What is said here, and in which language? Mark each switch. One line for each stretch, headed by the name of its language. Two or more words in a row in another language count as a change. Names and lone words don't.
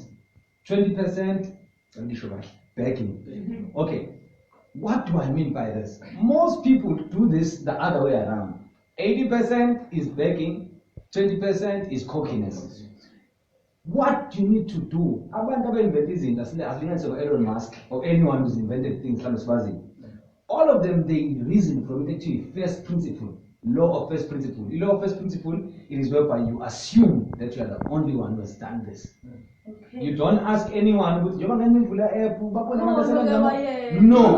English: 20% backing. Okay. What do I mean by this? Most people do this the other way around. 80% is begging, 20% is cockiness. What you need to do,
Zulu: abantu abainvent izinto,
English: Elon Musk or anyone who's invented things, all of them, they reason from it to first principle, law of first principle. The law of first principle, it is whereby you assume that you are the only one who has done this. Okay. You don't ask anyone, Mvula App, no.